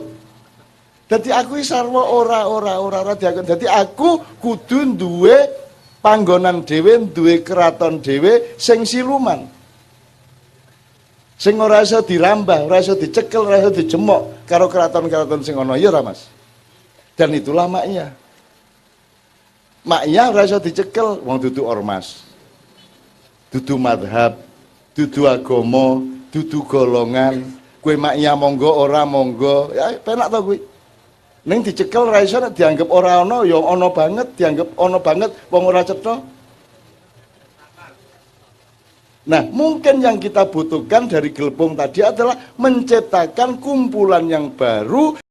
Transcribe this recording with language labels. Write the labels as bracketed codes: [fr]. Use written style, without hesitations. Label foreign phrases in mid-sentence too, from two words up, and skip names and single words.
[jv] Dadi aku sarwa ora diakon. Dadi aku kudu duwe panggonan dhewe, duwe keraton dhewe sing siluman. Sing ora iso dirambah, ora iso dicekel, ora iso dijemok karo keraton-keraton sing ana ya ora Mas. [id] Dan itulah maknya. [jv] Maknya ora iso dicekel wong dudu ormas. Dudu madhab, dudu agama, dudu golongan. Kowe maknya monggo ora monggo, ya penak to kuwi. Ning dicekel ora iso nek dianggap ora ana ya ana banget, dianggap ana banget wong ora cetha. [id] Nah, mungkin yang kita butuhkan dari Gelbung tadi adalah menciptakan kumpulan yang baru